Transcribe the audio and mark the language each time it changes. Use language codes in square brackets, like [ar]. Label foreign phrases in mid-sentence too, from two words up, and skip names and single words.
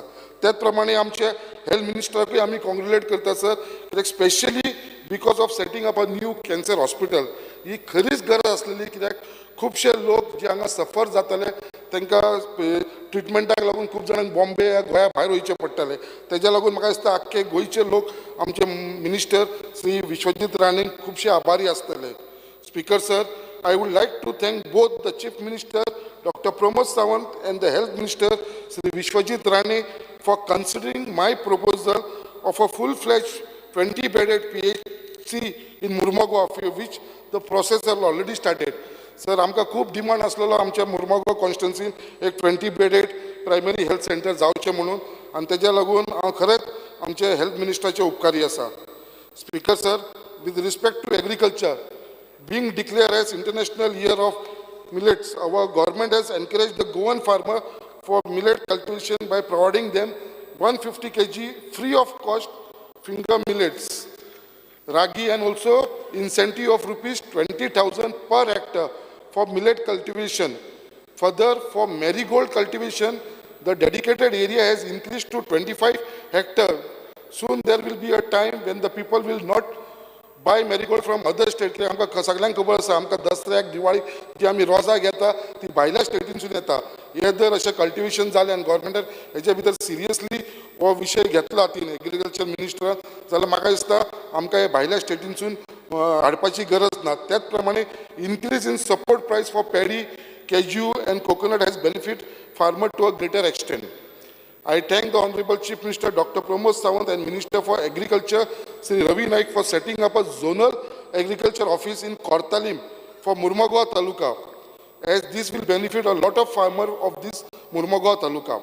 [kok] त्याच प्रमाणे आमचे हेल्थ मिनिस्टराकूय आमी कॉंग्रेच्युलेट करता सर कित्याक [en] specially because of setting up a new cancer hospital [kok] ही खरीच गरज आसलेली कित्याक खुबशे लोक जे हांगा सफर जाताले तांकां ट्रिटमेंटाक लागून खूब जाणांक बॉम्बे गोंया भायर वयचें पडटालें तेज्या लागून म्हाका दिसता आख्खे गोंयचे लोक आमचे मिनिस्टर श्री विश्वजीत राणेंक खुबशे आभारी आसतले. [en] Speaker sir, I would like to thank both the Chief Minister, Dr. Pramod Sawant, and the Health Minister, Sri Vishwajit Rane, for considering my proposal of a full-fledged 20-bedded PHC in Murmagaon, for which the process has already started. [kok] सर आमकां खूब डिमांड आसलेलो आमच्या मुर्मुगांव कॉन्स्टिट्युन्सीन एक [en] 20-bedded primary health center [kok] जावचें म्हणून आनी तेज्या लागून हांव खरेंच आमचे हेल्थ मिनिस्टराचे उपकारी आसा. [en] Speaker sir, With respect to agriculture, being declared as International Year of Millets, our government has encouraged the Goan farmer for millet cultivation by providing them 150 kg free of cost finger millets, ragi, and also incentive of rupees 20,000 per hectare for millet cultivation. Further, for marigold cultivation, the dedicated area has increased to 25 hectares. Soon there will be a time when the people will not buy marigold from other states. [kok] आमकां सगळ्यांक खबर आसा आमकां दसऱ्याक दिवाळीक जी आमी रोजां घेता ती भायल्या स्टेटीनसून येता. हे जर अशें कल्टिवेशन जालें आनी गोवोरमेंटान हेजे भितर सिरियसली हो विशय घेतला तीन एग्रीकल्चर मिनिस्टरान जाल्यार म्हाका दिसता आमकां हे भायल्या स्टेटीनसून हाडपाची गरज ना. त्याच प्रमाणे [en] increase in support price for paddy, cashew and coconut has benefit farmer to a greater extent. I thank the Honorable Chief Minister Dr. Pramod Sawant and Minister for Agriculture Sri Ravi Naik for setting up a zonal agriculture office in Kortalim for Murmagaon Taluka, as this will benefit a lot of farmers of this Murmagaon Taluka.